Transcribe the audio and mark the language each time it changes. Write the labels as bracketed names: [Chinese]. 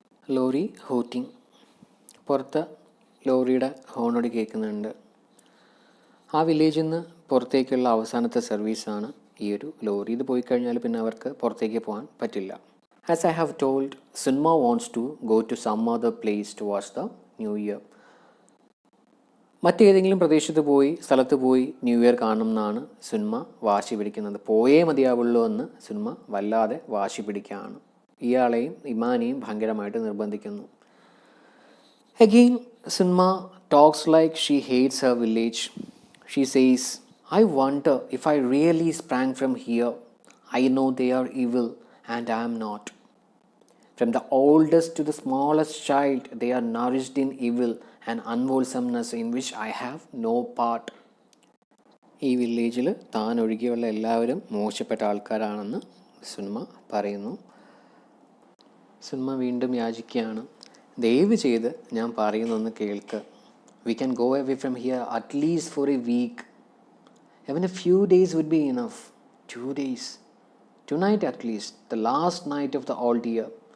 [English] Lorry hooting. [Malayalam] പുറത്ത് ലോറിയുടെ ഹോണോടി കേൾക്കുന്നുണ്ട്. ആ വില്ലേജിൽ നിന്ന് പുറത്തേക്കുള്ള അവസാനത്തെ സർവീസാണ് ഈ ഒരു ലോറി. ഇത് പോയി കഴിഞ്ഞാൽ പിന്നെ അവർക്ക് പുറത്തേക്ക് പോകാൻ പറ്റില്ല. [English] As I have told, Sunma wants to go to some other place to watch the New Year. [Malayalam] മറ്റേതെങ്കിലും സ്ഥലത്ത് പോയി ന്യൂ ഇയർ കാണണം എന്നാണ് സുന്മ വാശി പിടിക്കുന്നത്. പോയേ മതിയാവുള്ളൂ എന്ന് സുന്മ വല്ലാതെ വാശി പിടിക്കുകയാണ്. ഇയാളെയും ഇമാനെയും ഭയങ്കരമായിട്ട് നിർബന്ധിക്കുന്നു. [English] Again, Sunma talks like she hates her village. She says, I wonder if I really sprang from here. I know they are evil and I am not. From the oldest to the smallest child, they are nourished in evil and unwholesomeness in which I have no part. [Malayalam] ഈ വില്ലേജിൽ താൻ ഒഴികെയുള്ള എല്ലാവരും മോശപ്പെട്ട ആൾക്കാരാണെന്ന് സുന്മ പറയുന്നു. സുന്മ വീണ്ടും യാചിക്കുകയാണ്, ദയവ് ചെയ്ത് ഞാൻ പറയുന്നൊന്ന് കേൾക്ക്. [English] We can go away from here at least for a week. Even a few days would be enough. 2 days. Tonight at least, the last night of the old year.